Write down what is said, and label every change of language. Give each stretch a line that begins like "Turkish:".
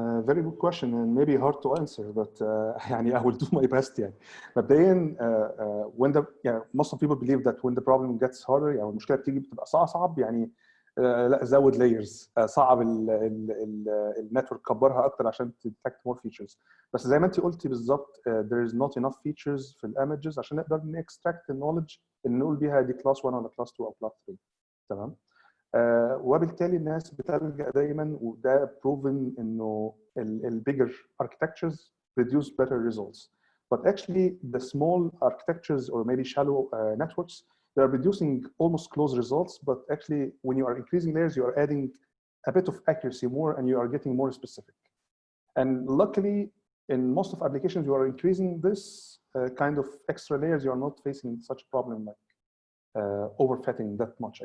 English: Very good question and maybe hard to answer, but
Arabic: يعني
English: I will do my best يعني.
Arabic: مبدئيا
English: when most of people believe that when the problem gets harder
Arabic: يعني المشكلة بتيجي بتبقى أصعب يعني لا زود layers صعب النتورك كبرها أكتر عشان
English: detect more features.
Arabic: بس زي ما أنت قلتي بالظبط
English: there is not enough features
Arabic: في images عشان نقدر extract النولج اللي نقول بيها دي class 1 ولا class 2 أو class 3. تمام؟ وبالتالي الناس بتلجأ دايما، وده proven انه
English: bigger architectures produce better results. But actually the small architectures or maybe shallow networks, they are producing almost close results, but actually when you are increasing layers, you are adding a bit of accuracy more and you are getting more specific. And luckily in most of applications you are increasing this kind of extra layers, you are not facing such a problem like overfitting that much.